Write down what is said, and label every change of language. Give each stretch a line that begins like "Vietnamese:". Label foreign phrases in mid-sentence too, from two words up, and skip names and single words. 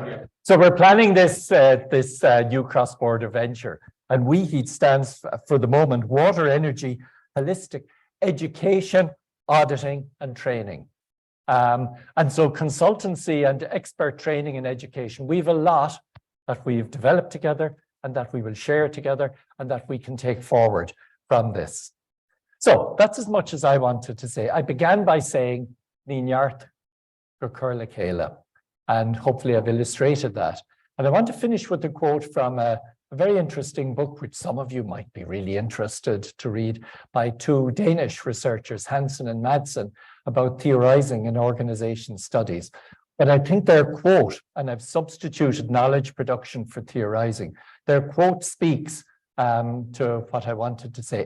English: So we're planning this new cross-border venture, and Uisce stands for the moment Water, Energy, Holistic Education, Auditing and Training. And so consultancy and expert training and education, we have a lot that we've developed together and that we will share together and that we can take forward from this. So that's as much as I wanted to say. I began by saying,
Irish: Níneart gur cur le chéile,
English: and hopefully I've illustrated that. And I want to finish with a quote from a very interesting book, which some of you might be really interested to read, by two Danish researchers, Hansen and Madsen, about theorizing in organization studies. But I think their quote, and I've substituted knowledge production for theorizing, their quote speaks to what I wanted to say.